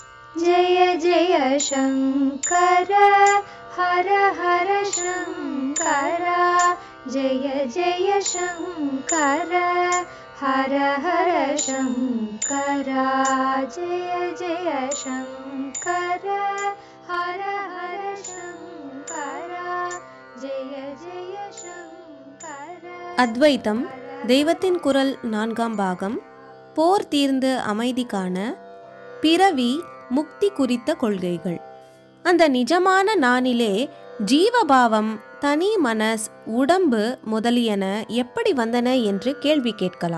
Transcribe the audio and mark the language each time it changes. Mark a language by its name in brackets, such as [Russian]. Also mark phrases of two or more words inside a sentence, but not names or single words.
[Sanskrit] जय जय शङ्कर हर हर शङ्कर जय जय शङ्कर हर हर शङ्कर जय जय शङ्कर हर हर शङ्कर जय जय शङ्कर. [Tamil] அத்வைத்தம் தெய்வத்தின் குரல் 4ஆம் பாகம். போர் தீர்ந்து அமைதி காண பிறவி முக்தி குறித்த கொள்கைகள். அந்த நிஜமான நானிலே ஜீவபாவம், தனி மனஸ், உடம்பு முதலியன எப்படி வந்தன என்று கேள்வி கேட்கலாம்.